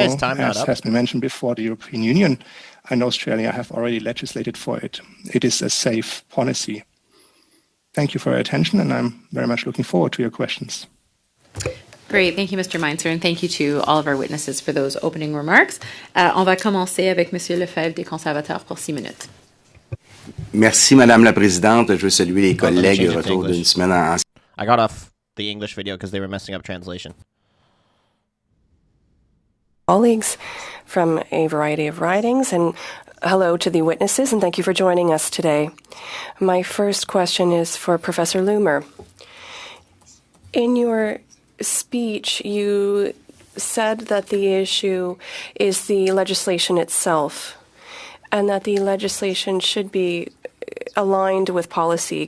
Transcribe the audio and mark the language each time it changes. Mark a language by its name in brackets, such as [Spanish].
[English] As has been mentioned before, the European Union and Australia have already legislated for it. It is a safe policy. Thank you for your attention, and I'm very much looking forward to your questions. Great. Thank you, Mr. Meinzer, and thank you to all of our witnesses for those opening remarks. [French] On va commencer avec Monsieur Lefebvre des Conservateurs pour 6 minutes. Merci, Madame la Présidente. Je veux saluer les collègues au retour d'une semaine en... [English] I got off the English video because they were messing up translation. Colleagues from a variety of ridings, and hello to the witnesses, and thank you for joining us today. My first question is for Professor Loomer. In your speech, you said that the issue is the legislation itself, and that the legislation should be aligned with policy.